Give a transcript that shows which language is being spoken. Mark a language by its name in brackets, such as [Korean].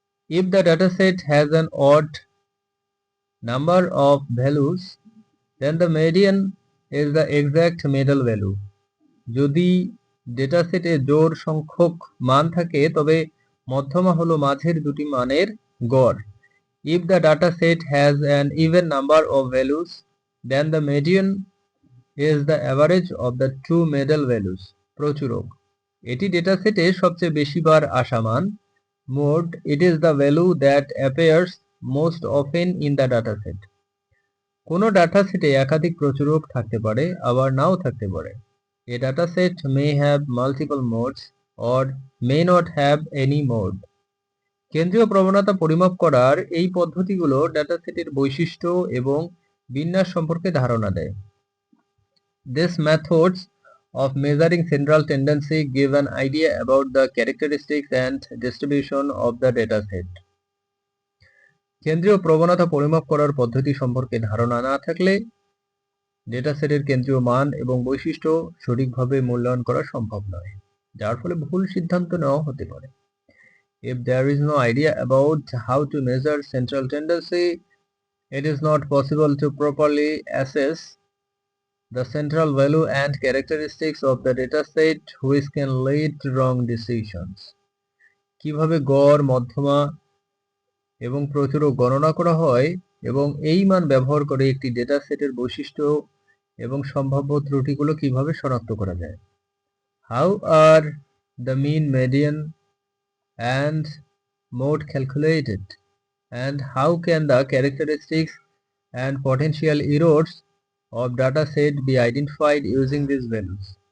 [English] If the dataset has an odd number of values, then the median is the exact middle value. [Bangla] যদি ডেটাসেটে জোড় সংখ্যক মান থাকে তবে মধ্যমা হলো মাঝের দুটি মানের গড়। [English] If the dataset has an even number of values, then the median is the average of the two middle values. [Bangla] প্রচুরক এটি ডেটাসেটে সবচেয়ে বেশি বার আসা মান। [English] Mode, it is the value that appears most often in the dataset. [Bangla] কোনো ডাটাসেটে একাধিক প্রচুরক থাকতে পারে, আবার নাও থাকতে পারে। [English] A dataset may have multiple modes or may not have any mode. [Bangla] কেন্দ্রীয় প্রবণতা পরিমাপ করার এই পদ্ধতিগুলো ডাটাসেটের বৈশিষ্ট্য এবং বিন্যাস সম্পর্কে ধারণা দেয়। [English] These methods of measuring central tendency give an idea about the characteristics and distribution of the dataset. [Bangla] কেন্দ্রীয় প্রবণতা পরিমাপ করার পদ্ধতি সম্পর্কে ধারণা না থাকলে ডেটাসেটের কেন্দ্রীয় মান এবং বৈশিষ্ট্য সঠিকভাবে মূল্যায়ন করা সম্ভব নয়, যার ফলে ভুল সিদ্ধান্ত নেওয়া হতে পারে। [English] If there is no idea about how to measure central tendency, it is not possible to properly assess the central value and characteristics of the dataset, which can lead to wrong decisions. [Bangla] কিভাবে গড়, মধ্যমা এবং প্রচুরক গণনা করা হয় এবং এই মান ব্যবহার করে একটি ডেটাসেটের বৈশিষ্ট্য এবং সম্ভাব্য ত্রুটিগুলো কিভাবে শনাক্ত করা যায়। [English] How are the mean, median and mode calculated, and how can the characteristics and potential errors of data set be identified using these values?